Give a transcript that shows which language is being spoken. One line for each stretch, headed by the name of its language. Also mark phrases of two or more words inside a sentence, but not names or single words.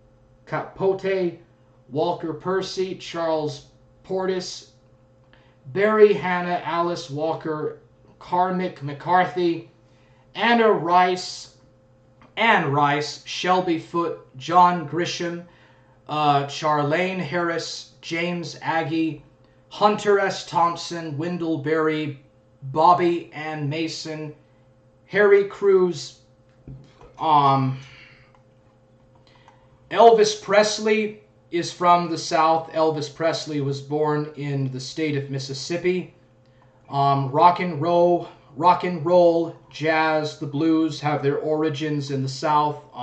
English: Walker Percy, Charles Portis, Barry Hanna, Alice Walker, Cormac McCarthy, Anne Rice, Shelby Foote, John Grisham, Charlene Harris, James Agee, Hunter S. Thompson, Wendell Berry, Bobby Ann Mason, Harry Cruz, Elvis Presley is from the South. Elvis Presley was born in the state of Mississippi. Rock and roll, jazz, the blues have their origins in the South.